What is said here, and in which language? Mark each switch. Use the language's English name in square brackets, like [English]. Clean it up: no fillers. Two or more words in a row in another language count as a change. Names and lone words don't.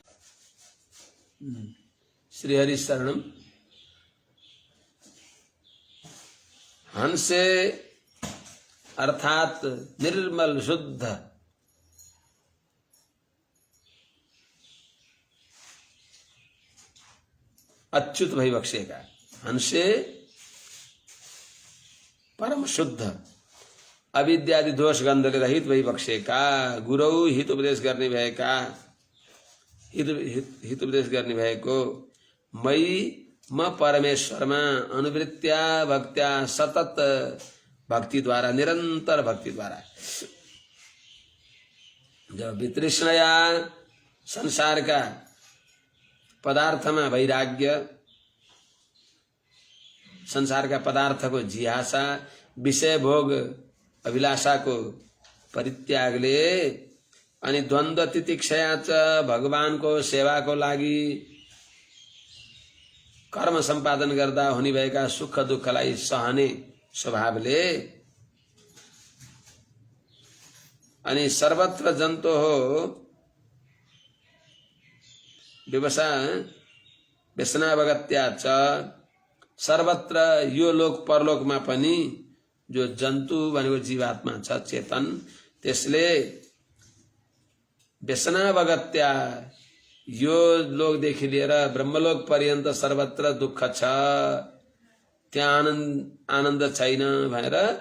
[Sanskrit] श्रीहरि शरणम हंसे [Nepali] अर्थात निर्मल शुद्ध अच्युत भई बक्सेका हंसे परम शुद्ध अविद्यादि दोष गन्धले रहित भई बक्सेका गुरु हित उपदेश गर्ने भएका हित उपदेश गर्ने भएको मई म परमेश्वरमा [Sanskrit] अनुवृत्त्या भक्त्या [Nepali] सतत भक्ति द्वारा निरंतर भक्ति द्वारा [Sanskrit] जब वितृष्णया [Nepali] संसार का पदार्थमा वैराग्य, संसार का पदार्थ को जिज्ञासा, विषय भोग अभिलाषा को परित्यागले अनि [Sanskrit] द्वन्द्व तितिक्षया च [Nepali] भगवान को सेवा को लागि कर्म सम्पादन गर्दा हुने भएका सुख दुःखलाई सहने स्वभावले अनि [Sanskrit] सर्वत्र जन्तो हो व्यसनावगत्या च [Nepali] सर्वत्र यो लोक परलोकमा पनि जो जन्तु भनेको जीवात्मा छ चेतन त्यसले व्यसनावगत्या यो लोकदेखि लिएर ब्रह्मलोक पर्यन्त सर्वत्र दुःख छ, त्यहाँ आनन्द छैन भनेर